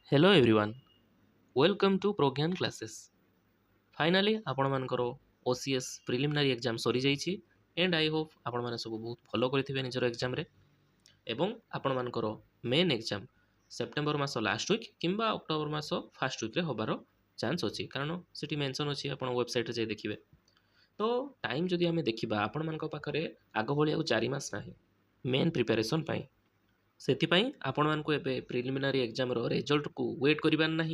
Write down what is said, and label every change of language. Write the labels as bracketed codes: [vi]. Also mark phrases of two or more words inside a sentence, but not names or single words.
[en] Hello everyone, welcome to Progyan classes. [or] Finally आपण ମାନଙ୍କର [en] OCS preliminary exam [or] ସରି ଯାଇଛି [en] and I hope [or] ଆପଣ ମାନେ ସବୁ ବହୁତ ଭଲ କରିଥିବେ ନିଜର exam ରେ ଏବଂ ଆପଣ ମାନଙ୍କର [en] main exam [or] ସେପ୍ଟେମ୍ବର ମାସ [en] last week [or] କିମ୍ବା ଅକ୍ଟୋବର ମାସ [en] first week [or] ହେବାର ଚାନ୍ସ ଅଛି କାରଣ ସେଠି ମେନସନ୍ ଅଛି ଆପଣ ୱେବସାଇଟ୍ରେ ଯାଇ ଦେଖିବେ। ତ ଟାଇମ୍ ଯଦି ଆମେ ଦେଖିବା ଆପଣମାନଙ୍କ ପାଖରେ ଆଗ ଭଳି ଆଉ 4 ମାସ ନାହିଁ [en] main preparation [or] ପାଇଁ। ସେଥିପାଇଁ ଆପଣମାନଙ୍କୁ ଏବେ [en] preliminary exam result [or] ୱେଟ୍ କରିବାର ନାହିଁ।